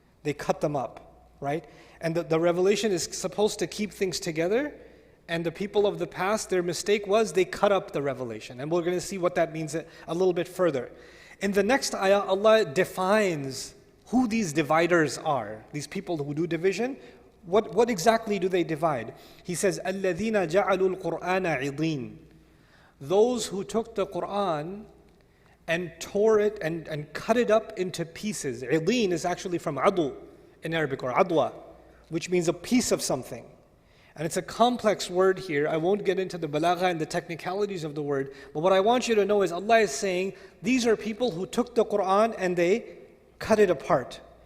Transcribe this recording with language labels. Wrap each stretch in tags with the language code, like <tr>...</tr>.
<en>They cut them up, right? And the revelation is supposed to keep things together. And the people of the past, their mistake was they cut up the revelation. And we're going to see what that means a little bit further. In the next ayah, Allah defines who these dividers are, these people who do division. What exactly do they divide? He says,</en> <ar>الَّذِينَ جَعَلُوا الْقُرْآنَ عِضِينَ.</ar> <en>Those who took the Qur'an and tore it and cut it up into pieces. عِضِين is actually from adu in Arabic, or adwa, which means a piece of something. And it's a complex word here. I won't get into the balagha and the technicalities of the word, but what I want you to know is Allah is saying, these are people who took the Qur'an and they cut it apart.</en>